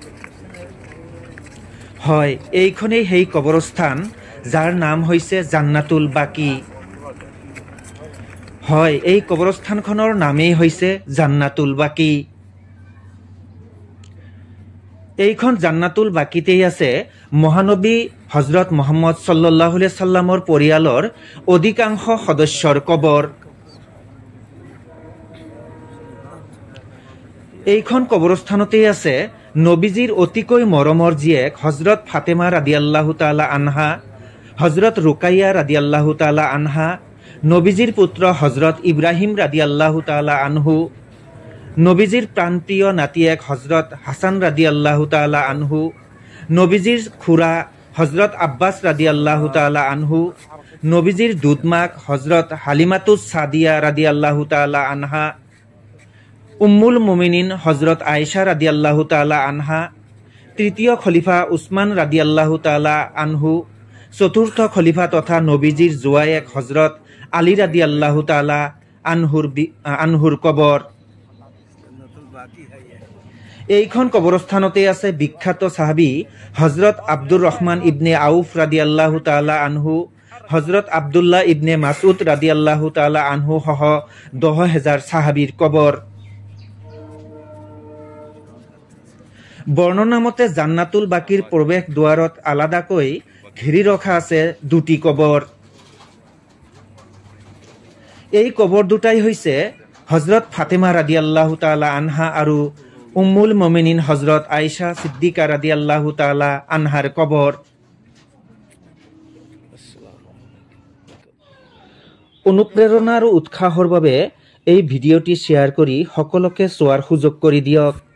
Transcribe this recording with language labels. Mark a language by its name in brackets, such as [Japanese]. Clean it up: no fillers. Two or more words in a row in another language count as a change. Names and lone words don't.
[Assamese] হয়, এইখনেই সেই কবৰস্থান যাৰ নাম হৈছে জান্নাতুল বাকি। হয়, এই কবৰস্থানখনৰ নামেই হৈছে জান্নাতুল বাকি। এইখন জান্নাতুল বাকিতেই আছে মহানবী হজৰত মুহাম্মদ [Arabic] صلى الله عليه سلم [Assamese] পৰিয়ালৰ অধিকাংশ সদস্যৰ কবৰ। এইখন কবৰস্থানতেই আছে নবীজীৰ অতিকৈ মৰমৰ জীয়েক হজৰত ফাতেমা [Arabic] رضي الله تعالى عنها, [Assamese] হজৰত ৰুকাইয়া [Arabic] رضي الله تعالى عنها, [Assamese] নবীজীৰ পুত্ৰ হজৰত ইব্ৰাহিম [Arabic] رضي الله تعالى عنه, [Assamese] নবীজীৰ প্ৰাণপ্ৰিয় নাতিয়েক হজৰত হাছান ৰাদিয়াল্লাহু [Arabic] تعالى عنه, [Assamese] নবীজীৰ খুৰা হজৰত আব্বাছ [Arabic] رضي الله تعالى عنه, [Assamese] নবীজীৰ দুধমাক হজৰত হালিমাতুছ সাদিয়া [Arabic] رضي الله تعالى عنها, أم المؤمنين [Assamese] হজৰত আয়েশা [Arabic] رضي الله تعالى عنها, [Assamese] তৃতীয় খলিফা উছমান [Arabic] رضي الله تعالى عنه, [Assamese] চতুৰ্থ খলিফা তথা নবীজীৰ জোৱায়েক হজৰত আলী [Arabic] رضي الله تعالى عنه [Assamese] কবৰ। এইখন কবৰস্থানতে আছে বিখ্যাত সাহাবী হজৰত আব্দুর রহমান ইবনে আউফ [Arabic] رضي الله تعالى عنه, [Assamese] হজৰত আব্দুল্লাহ ইবনে মাসউদ [Arabic] رضي الله تعالى عنه [Assamese] সহ 10,000 সাহাবীৰ কবৰ। বৰ্ণনা মতে জান্নাতুল বাকিৰ প্ৰৱেশ দুৱাৰত আলাদাকৈ ঘেৰি ৰখা আছে দুটি কবৰ। এই কবৰ দুটাই হৈছে হজৰত ফাতেমা [Arabic] رضي الله تعالى عنها [Assamese] আৰু [Arabic] أم المؤمنين [Assamese] হজৰত আয়েশা সিদ্দিকা [Arabic] رضي الله تعالى عنها [Assamese] কবৰ। অনুপ্ৰেৰণা আৰু উৎসাহৰ বাবে এই ভিডিঅ'টি শ্বেয়াৰ কৰি সকলোকে চোৱাৰ সুযোগ কৰি দিয়ক।